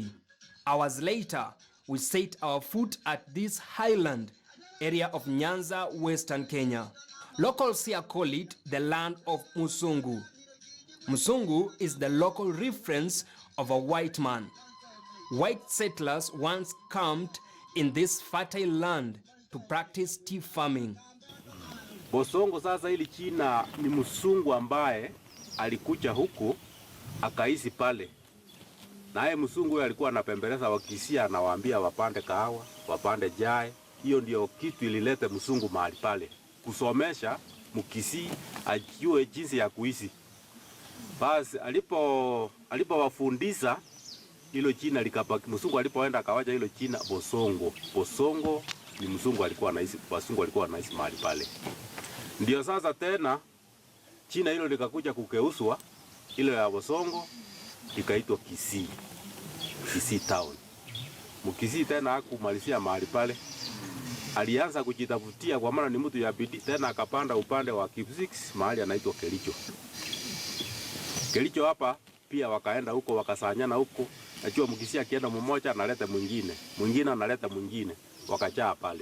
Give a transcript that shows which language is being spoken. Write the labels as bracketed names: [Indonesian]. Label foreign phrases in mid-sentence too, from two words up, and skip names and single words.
[English] Hours later, we set our foot at this highland area of Nyanza, Western Kenya. Locals here call it the land of Musungu. Musungu is the local reference of a white man. White settlers once camped in this fertile land to practice tea farming. [Swahili] Bosongo sasa hili china ni Musungu ambaye alikuja huku akaishi pale. Naye Musungu alikuwa anapembeleza Wakisia, anawaambia wapande kahawa, wapande jai. Hiyo ndio kitu ililete Musungu mahali pale, kusomesha Mkisii ajue jinsi ya kuishi. Basi alipowafundisha hilo jina likabaki. Musungu alipoenda akawaja hilo jina Bosongo. Bosongo ni Musungu alikuwa anaishi, Wasungu alikuwa anaishi mahali pale. Ndio sasa tena jina hilo likakuja kugeuzwa, ile ya Bosongo ikaitwa Gusii. Gusii town. Mkisii tena hakumalizia mahali pale. Alianza kujitafutia kwa maana ni mtu ya bidii, tena akapanda upande wa Kipsix mahali anaitwa Kericho. Kericho hapa pia wakaenda huko wakasanyana huko. Najua Mkisii akienda mmoja analeta mwingine, mwingine analeta mwingine, wakajaa pale.